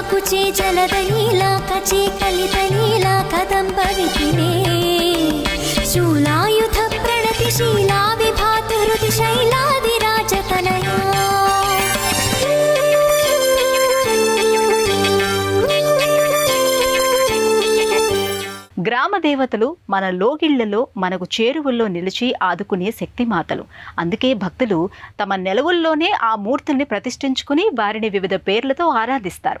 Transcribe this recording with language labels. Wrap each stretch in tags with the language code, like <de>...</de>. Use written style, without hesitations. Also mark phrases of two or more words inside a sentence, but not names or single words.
<sa>काञ्ची जलदलीला कची कलितलीला कदम्बविपिने शूलायुध प्रणतिशीला विभाति हृदिशैलादिराजतनया</sa> <te>గ్రామ దేవతలు మన లోగిళ్లలో మనకు చేరువల్లో నిలిచి ఆదుకునే శక్తిమాతలు. అందుకే భక్తులు తమ నెలవుల్లోనే ఆ మూర్తుల్ని ప్రతిష్ఠించుకుని వారిని వివిధ పేర్లతో ఆరాధిస్తారు.</te>